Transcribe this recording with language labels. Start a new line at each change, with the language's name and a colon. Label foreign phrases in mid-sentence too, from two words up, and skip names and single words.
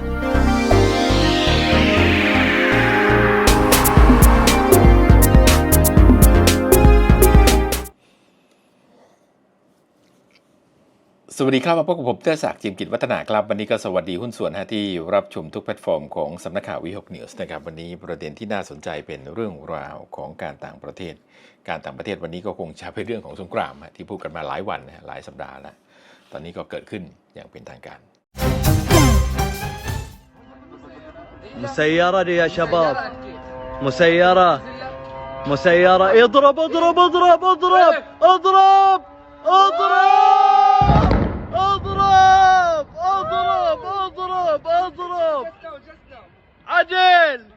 Thai: สวัสดีครับมาพบกับผมเต้ศักดิ์จิมกิจวัฒนาครับวันนี้ก็สวัสดีหุ้นส่วนที่รับชมทุกแพลตฟอร์มของสำนักข่าววิหกนิวส์นะครับวันนี้ประเด็นที่น่าสนใจเป็นเรื่องราวของการต่างประเทศวันนี้ก็คงจะเป็นเรื่องของสงครามที่พูดกันมาหลายวันหลายสัปดาห์แล้วตอนนี้ก็เกิดขึ้นอย่างเป็นทางการ
Arabic: مسيرة يا شباب مسيرة اضرب اضرب اضرب اضرب اضرب اضرب اضرب اضرب اضرب اضرب عدل